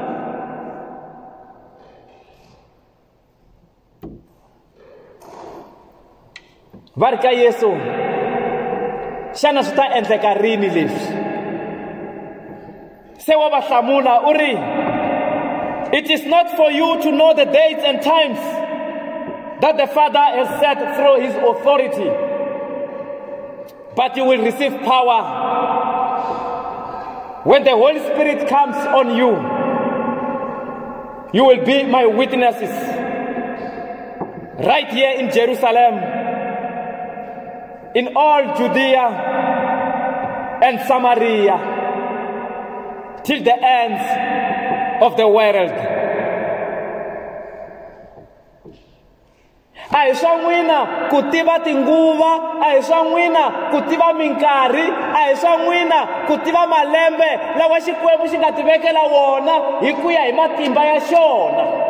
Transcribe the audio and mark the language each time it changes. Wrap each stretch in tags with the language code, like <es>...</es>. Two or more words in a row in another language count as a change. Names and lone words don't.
<ts>Va ri ka Yesu, xana swi ta endleka rini leswi? Se wa va hlamula u ri,</ts> <en>it is not for you to know the dates and times that the Father has set through his authority, but you will receive power when the Holy Spirit comes on you. You will be my witnesses right here in Jerusalem, in all Judea and Samaria, till the ends of the world.</en> <ts>A hi swa n'wina ku tiva tinguva, a hi swa n'wina ku tiva minkarhi, a hi swa n'wina ku tiva malembe lawa Xikwembu xi nga tivekela wona hi ku ya hi matimba ya xona.</ts>